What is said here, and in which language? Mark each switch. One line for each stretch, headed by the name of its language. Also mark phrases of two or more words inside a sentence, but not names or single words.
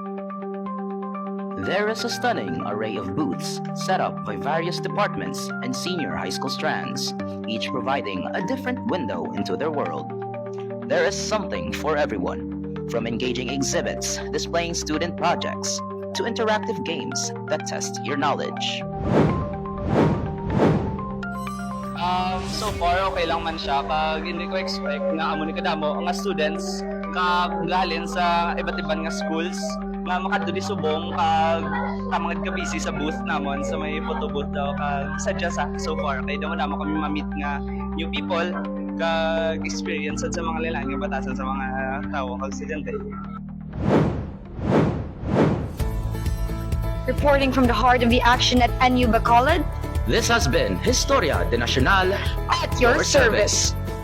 English: There is a stunning array of booths set up by various departments and senior high school strands, each providing a different window into their world. There is something for everyone, from engaging exhibits displaying student projects to interactive games that test your knowledge. So far,
Hiligaynon: okay lang man siya. Kag hindi ko expect na amo ni kadamo ang students kag galin sa iba't ibang nga schools nga makaduli subong kag tamang ka busy sa booth namon sa may
English: photo booth
Hiligaynon: daw kag sadya sa
English: so far
Hiligaynon: kay daw namo kami ma-meet nga
English: new people
Hiligaynon: kag experience sa mga lalang nga batasan sa mga tao kag estudyante.
English: Reporting from the heart of the action at NU Bacolod, This has been Historia de Nacional at your service.